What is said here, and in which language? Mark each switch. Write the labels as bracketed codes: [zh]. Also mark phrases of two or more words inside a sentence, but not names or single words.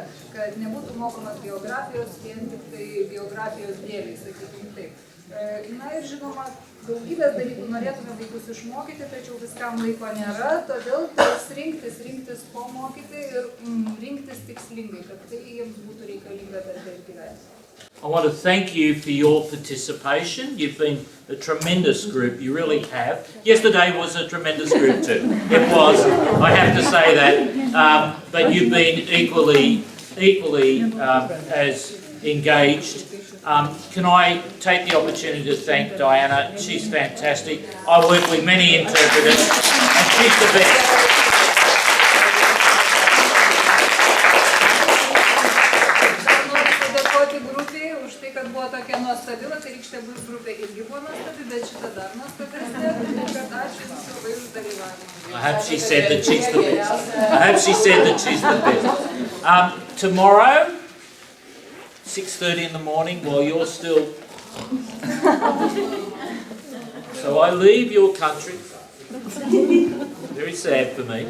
[lt] Kad nebūtų mokomas geografijos vien tik tai geografijos dėliai, sakykime taip. Na ir žinoma, daugybės dalykų norėtume vaikus išmokyti, tačiau viskam laiko nėra, todėl rinktis ko mokyti ir rinktis tikslingai, kad tai jiems būtų reikalinga per gyvenimą. [en] I want to thank you for your participation. You've been a tremendous group, you really have. Yesterday was a tremendous group too. It was, I have to say that. But you've been equally as engaged. Can I take the opportunity to thank Diana? She's fantastic. I work with many interpreters and she's the best. [lt] Tokia nuostabi, vakarykštė grupė irgi buvo nuostabi, bet šita dar nuostabesnė, kad ačiū Jums labai už dalyvavimą. [en] I hope she said that she's the best. I hope she said that she's the best. Tomorrow, 6:30 in the morning, while you're still... So I leave your country. Very sad for me.